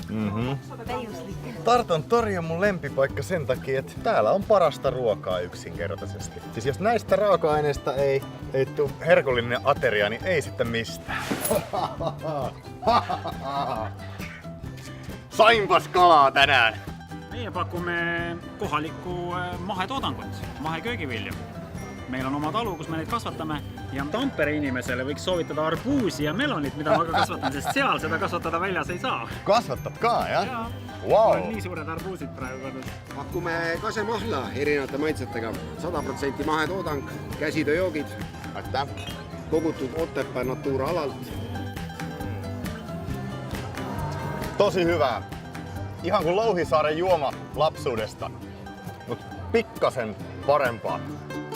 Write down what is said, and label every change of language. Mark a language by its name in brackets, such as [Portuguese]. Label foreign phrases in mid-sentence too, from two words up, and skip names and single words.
[Finnish] Tarton tori on mun lempipaikka sen takia, että täällä on parasta ruokaa yksinkertaisesti. Siis jos näistä raaka-aineista ei tule herkullinen ateria, niin ei sitten mistään. Sainpas kalaa tänään! [Estonian] Meie pakume kohalikku mahetoodangut, maheköögivilju. Meillä on oma talu, kus me neid kasvatame ja Tampere inimesele võiks soovitada arbuusi ja melonit, mida ma ka kasvatan, sest seal seda kasvatada väljas ei saa. Kasvatad ka, jah? Jaa. Wow. On nii suured arbuusid praegu kodus. Pakume kasemahla erinevate maitsetega. 100% mahetoodang, käsitööjoogid, Aitäh! kogutud Otepää Natura alalt. [Finnish] Tosi hyvää. Ihan kuin Louhisaaren juoma lapsuudesta, mut pikkasen parempaa.